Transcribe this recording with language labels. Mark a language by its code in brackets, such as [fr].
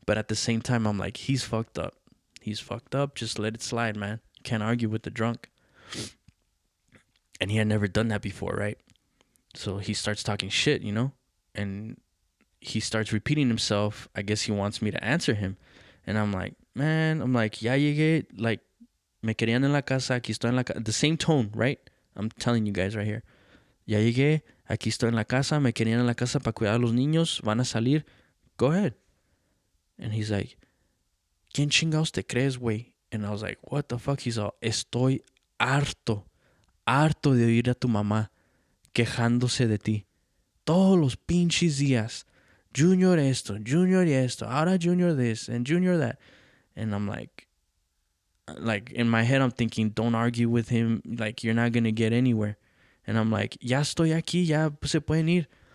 [en] But at the same time, I'm like, he's fucked up. He's fucked up. Just let it slide, man. You can't argue with the drunk. And he had never done that before, right? So he starts talking shit, And he starts repeating himself. I guess he wants me to answer him. And I'm like, man, [es] ya llegué. Like, me querían en la casa, aquí estoy en la casa. [en] The same tone, right? I'm telling you guys right here. [es] Ya llegué, aquí estoy en la casa, me querían en la casa para cuidar a los niños, van a salir. [en] Go ahead. And he's like, [es] ¿quién chingados te crees, güey? [en] And I was like, what the fuck? He's all, [es] estoy harto de oír a tu mamá quejándose de ti. Todos los pinches días. Junior esto, Junior y esto, ahora Junior [en] this, and Junior that. And I'm like in my head, I'm thinking, don't argue with him. Like, you're not going to get anywhere. And I'm like, [es] ya estoy aquí, ya se pueden ir.